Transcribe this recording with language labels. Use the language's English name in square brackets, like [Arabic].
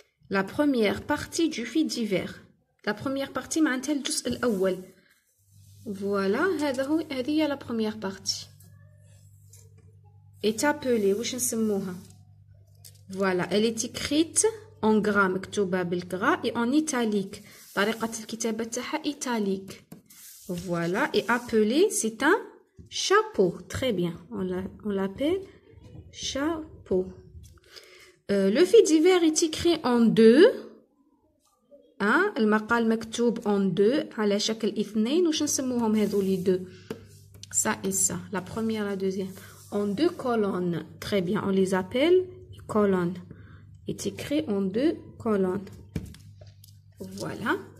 [French] La première partie du fait divers. La première partie [Arabic] معناتها الجزء الأول. [French] Voilà, [Arabic] هذه هي [French] la première partie. Est appelée, [Arabic] واش نسموها? [French] Voilà, elle est écrite en gras, [Arabic] مكتوبة بالgras [French] et en italique. [Arabic] طريقة الكتابة تاعها italique. [French] Voilà, et appelée, c'est un chapeau. Très bien, on l'appelle chapeau. Le fait divers est écrit en deux. Hein? [Arabic] المقال مكتوب en deux على شكل اثنين. وش نسموهم هذولي deux? [French] Ça et ça. La première, la deuxième. En deux colonnes. Très bien. On les appelle colonnes. Est écrit en deux colonnes. Voilà.